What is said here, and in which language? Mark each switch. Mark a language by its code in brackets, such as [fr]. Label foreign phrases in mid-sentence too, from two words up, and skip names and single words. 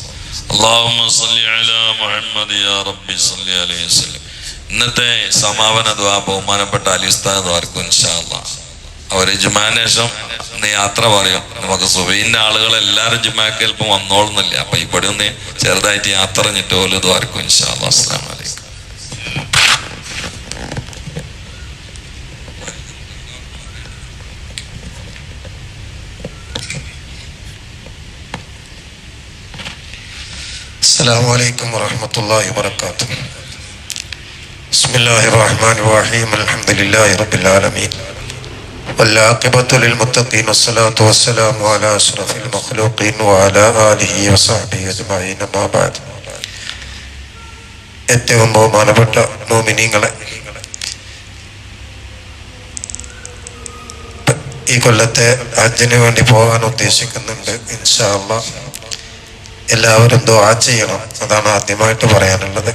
[ar] اللهم صل على محمد يا ربي صل عليه وسلم. [ml] ഇന്നത്തെ സമാപന ദുആ ബഹുമാനപ്പെട്ട അലി ഉസ്താദ് ആർക്കും [ar] إن شاء الله [ml] അവര് ജുമാന് ശേഷം ഇന്ന് യാത്ര പറയും. നമുക്ക് സുബൈന്റെ ആളുകൾ എല്ലാവരും ജുമാക്ക് ചിലപ്പോൾ വന്നോളുന്നില്ല. അപ്പൊ ഇവിടെ ഒന്ന് ചെറുതായിട്ട് യാത്ര കഴിഞ്ഞിട്ട് പോലും ഇത് ആർക്കും [ar] إن شاء الله. السلام عليكم. السلام عليكم ورحمة الله وبركاته. بسم الله الرحمن الرحيم. الحمد لله رب العالمين والعاقبة للمتقين والصلاة والسلام على أشرف المخلوقين وعلى آله وصحبه أجمعين. ما بعد. [ml] ഏറ്റവും ബഹുമാനപ്പെട്ട മോമിനീങ്ങളെ, ഈ കൊല്ലത്തെ ഹജ്ജിന് വേണ്ടി പോകാൻ ഉദ്ദേശിക്കുന്നുണ്ട്. [ar] إن شاء الله [ml] എല്ലാവരും ദുആ ചെയ്യണം. അതാണ് ആദ്യമായിട്ട് പറയാനുള്ളത്.